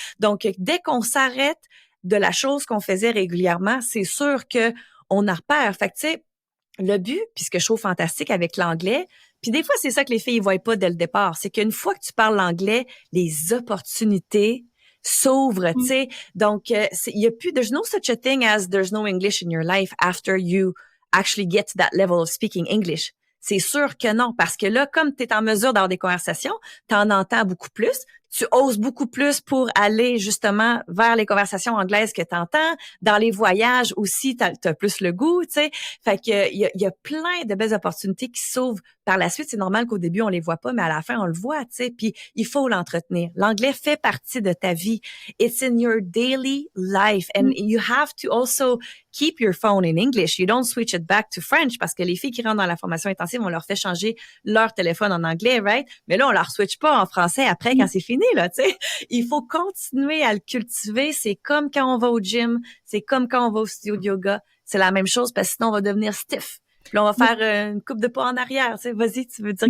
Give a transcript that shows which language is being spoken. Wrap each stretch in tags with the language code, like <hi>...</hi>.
<fr>Donc, dès qu'on s'arrête de la chose qu'on faisait régulièrement, c'est sûr que on en repère. Fait que, tu sais, le but, puis ce que je trouve fantastique avec l'anglais, puis des fois, c'est ça que les filles ne voient pas dès le départ, c'est qu'une fois que tu parles l'anglais, les opportunités s'ouvrent, tu sais. Donc, il y a plus,</fr> <en>there's no such a thing as there's no English in your life after you actually get to that level of speaking English.</en> <fr>C'est sûr que non, parce que là, comme tu es en mesure d'avoir des conversations, tu en entends beaucoup plus, tu oses beaucoup plus pour aller justement vers les conversations anglaises que tu entends. Dans les voyages aussi, tu as plus le goût, tu sais. Fait que il y a plein de belles opportunités qui s'ouvrent par la suite. C'est normal qu'au début, on les voit pas, mais à la fin, on le voit, tu sais. Puis il faut l'entretenir. L'anglais fait partie de ta vie.</fr> <en>It's in your daily life. And you have to also keep your phone in English. You don't switch it back to French</en> <fr>parce que les filles qui rentrent dans la formation intensive, on leur fait changer leur téléphone en anglais, right? Mais là, on leur switch pas en français après quand c'est fini, là, tu sais. Il faut continuer à le cultiver. C'est comme quand on va au gym. C'est comme quand on va au studio de yoga. C'est la même chose parce que sinon, on va devenir stiff. Puis là, on va faire une coupe de pas en arrière. Tu sais, vas-y, tu veux dire quelque chose?</fr>